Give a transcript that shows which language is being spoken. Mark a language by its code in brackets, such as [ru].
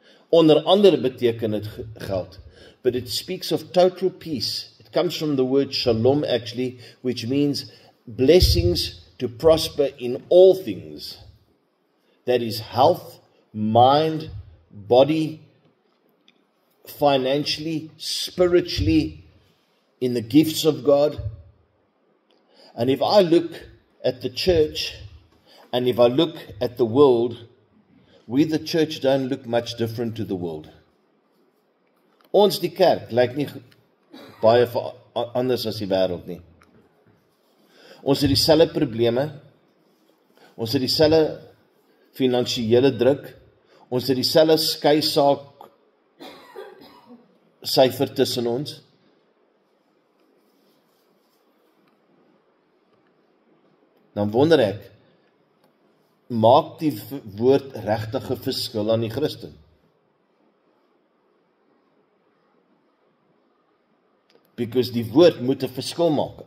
[af] Onder andere beteken dit geld. [en] But it speaks of total peace. It comes from the word shalom actually, which means blessings to prosper in all things. That is health, mind, body, financially, spiritually, in the gifts of God. And if I look at the church, and if I look at the world, we the church don't look much different to the world. [af] Ons die kerk lyk nie baie anders as die wêreld nie. Ons het dieselfde probleme, ons het dieselfde finansiële druk, ons het dieselfde skei saak syfer tussen ons. Dan wonder ek, maak die woord regtig 'n verskil aan die Christen? Because die woord moet 'n verskil maak.